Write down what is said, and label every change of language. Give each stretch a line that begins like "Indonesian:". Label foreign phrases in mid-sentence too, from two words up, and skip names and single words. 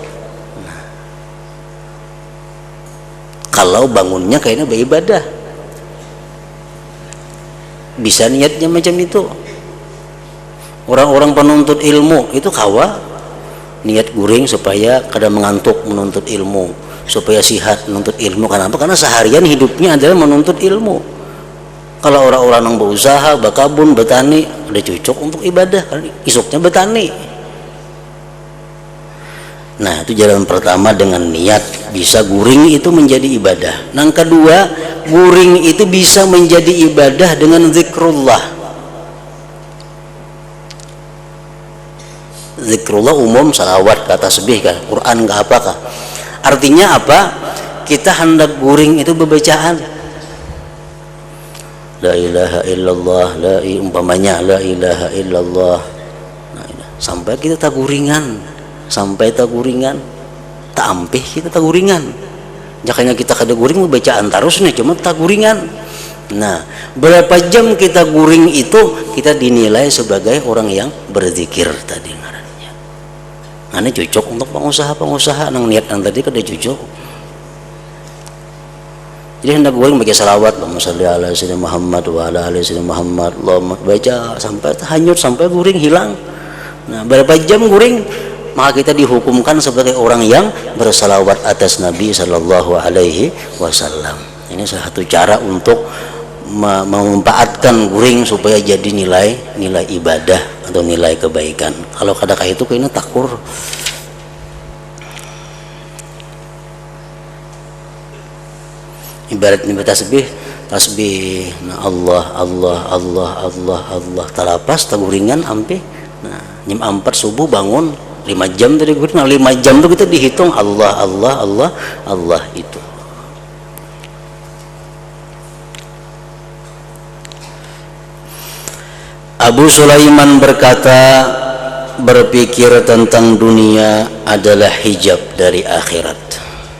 Indonesian: Nah, kalau bangunnya kayaknya beribadah, bisa niatnya macam itu.
Banjar: Orang-orang penuntut ilmu itu kawa niat guring supaya kada mengantuk menuntut ilmu, supaya sihat menuntut ilmu.
Indonesian: Kenapa? Karena seharian hidupnya adalah menuntut ilmu. Kalau orang-orang yang berusaha, berkebun, bertani, ada cocok untuk ibadah, isuknya bertani.
Banjar: Nah, itu jalan pertama dengan niat bisa guring itu menjadi ibadah. Yang kedua, guring itu bisa menjadi ibadah dengan zikrullah.
Indonesian: Zikrullah umum salawat, kata tasbih, kah Quran, kah apakah? Artinya apa?
Banjar: Kita hendak guring itu berbacaan
Arabic: لا إله إلا الله,
Banjar: umpamanya
Arabic: لا إله إلا الله.
Banjar: Sampai kita tak guringan, sampai tak guringan, tak ampih kita tak guringan. Jakanya kita kada guring bacaan terus nih, cuma tak guringan. Nah, berapa jam kita guring itu kita dinilai sebagai orang yang berzikir tadi ngarannya. Nah, ini cocok untuk pengusaha-pengusaha nang niat nang tadi kada cocok. Jadi hendak guring baca salawat,
Arabic: اللهم صل على سيدنا محمد وعلى آل سيدنا محمد,
Banjar: Allahumma baca sampai hanyut, sampai guring hilang. Nah, berapa jam guring, maka kita dihukumkan sebagai orang yang bersalawat atas Nabi
Arabic: صلى الله عليه وسلم.
Banjar: Ini salah satu cara untuk memanfaatkan guring supaya jadi nilai ibadah atau nilai kebaikan.
Indonesian: Kalau kadang itu kayaknya takur.
Banjar: Ibaratnya tasbih, nah Allah talapas taguringan ampe. Nah, jam 4 subuh bangun 5 jam tadi guring.
Indonesian: Nah, 5 jam itu kita dihitung Allah itu. Abu Sulaiman berkata, berpikir tentang dunia adalah hijab dari akhirat.